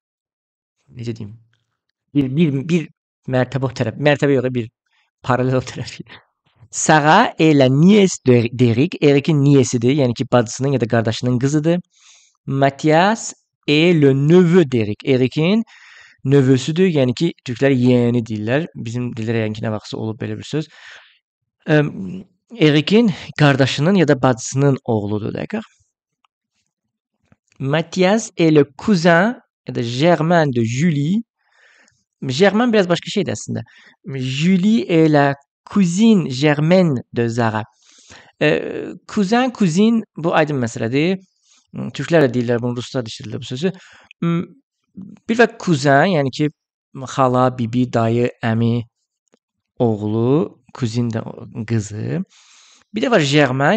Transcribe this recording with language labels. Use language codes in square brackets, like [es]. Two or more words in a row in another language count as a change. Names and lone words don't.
[az] Necə deyim? Bir Mərtəbə o tərəf. Mərtəbə yox, bir paralel o tərəf. [fr] Sarah est la nièce d'Eric. [az] Eric'in niyesidir. Yəni ki, bacısının ya da qardaşının qızıdır. [fr] Mathias est le neveu d'Eric. [az] Eric'in növüsüdür. Yəni ki, türklər yeğeni deyirlər. Bizim dildə yəni ki, nə vaxtsa olub belə bir söz. Eric'in qardaşının ya da bacısının oğludur, d'accord? [fr] Mathias est le cousin [az] ya da [fr] germain de Julie. [az] Germain biraz başqa şeydir əslində. [fr] Julie est la cousine germaine de Zara. [az] Kuzen, kuzin bu aydın məsələdir. Türklər də deyirlər bunu, ruslar da işlədirlər bu sözü. Bir və kuzen, yəni ki, xala, bibi, dayı, əmi, oğlu, kuzin də qızı. Bir də var germain.